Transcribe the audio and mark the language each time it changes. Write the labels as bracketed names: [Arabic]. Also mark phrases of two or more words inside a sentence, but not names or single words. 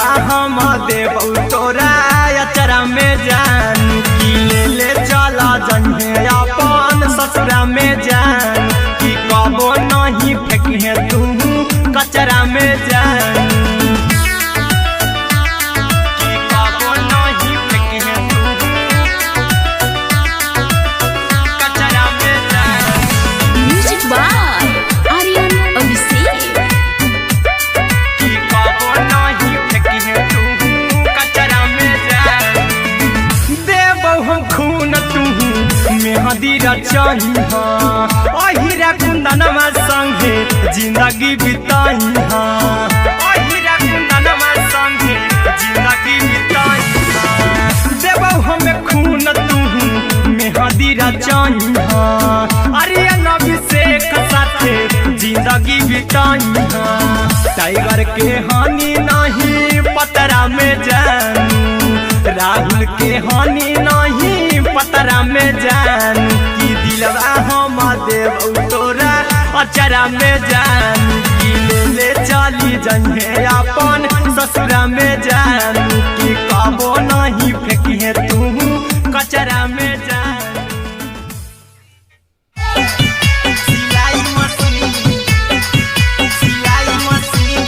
[Angika] हम देबौ तोरा अचरा में जानू, की ले ले चला जइहे अपन ससुरा में जान, की कबो नहीं फेंके तू कचरा में जानू, की कबो नहीं फेंके तू कचरा में जान। [English] music by आर्यन अभिषेक। [Angika] की कबो नहीं फेंके तू कचरा में जान, देबौ हम खून तू मेहदी रचइहा, अहिरा कुंदनमा संगे जिंदगी बिताइहा, अहिरा कुंदनमा संगे जिंदगी बिताइहा, देबौ हमें खून तू मेहदी रचइहा, आर्यन अभिषेक साथे जिंदगी बिताइहा, टाइगर के हानि नहीं पतरा में जानू, राहुल के हानि नहीं पतरा में जानू, की दिलवा हम देबौ तोरा अचरा में जानू, की ले ले चली जइहे अपन ससुरा में जानू, की कबो नहीं फेंकिहे तू कचरा में जानू। सिलाई मशीन, सिलाई मशीन